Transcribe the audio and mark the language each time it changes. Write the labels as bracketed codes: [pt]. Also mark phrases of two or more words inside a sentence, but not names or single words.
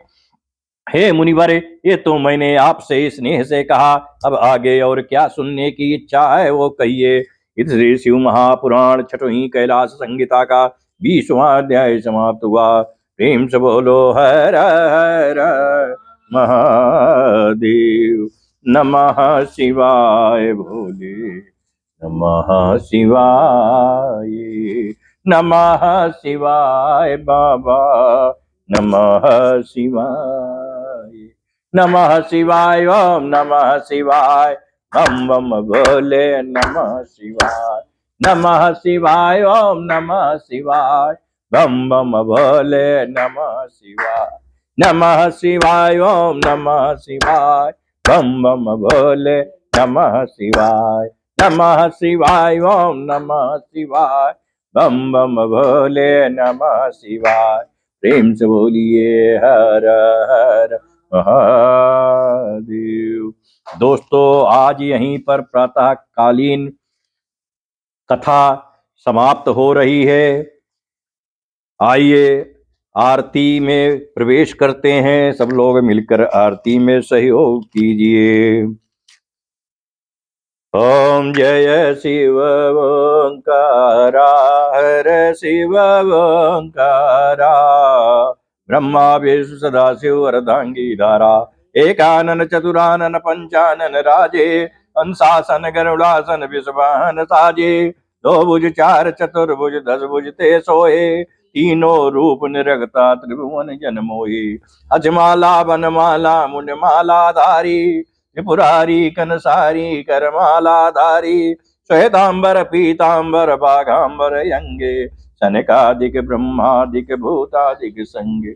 [hi] हे मुनिवर, ये तो मैंने आपसे स्नेह से कहा, अब आगे और क्या सुनने की इच्छा है वो कहिए। इस श्री शिव महापुराण छठवीं कैलाश संहिता का 20वां अध्याय समाप्त हुआ। प्रेम से बोलो हर हर महादेव। [sa] नमः शिवाय भोले, नमः शिवाय, नमः शिवाय बाबा, नमः शिवाय, नमः शिवाय, ओम नमः शिवाय, [hi] बम बम भोले [sa] नमः शिवाय, नमः शिवाय, ओम नमः शिवाय, [hi] बम बम भोले [sa] नमः शिवाय, नमः शिवाय, ओम नमः शिवाय, [hi] बम बम भोले [sa] नमः शिवाय, नमः शिवाय, ओम नमः शिवाय, [hi] बम बम भोले [sa] नमः शिवाय। [hi] प्रेम से बोलिए हर हर महादेव। दोस्तों, आज यहीं पर प्रातःकालीन कथा समाप्त हो रही है। आइए आरती में प्रवेश करते हैं। सब लोग मिलकर आरती में सहयोग कीजिए। ओम जय शिव ओंकारा, हर शिव ओंकारा, ब्रह्मा विष्णु सदा शिव अर्धांगी धारा, एकानन चतुरानन पंचानन राजे, अंशासन गरुड़ासन विषवाहन साजे, दो भुज चार चतुर्भुज दस भुज ते सोए, तीनों रूप निरगता त्रिभुवन जन मोहि, अजमाला बनमाला मुंडमाला धारी, त्रिपुरारी कनसारी करमाला धारी, श्वेतांबर पीतांबर बाघांबर यंगे, सनकादिक ब्रह्मादिक भूतादिक संगे,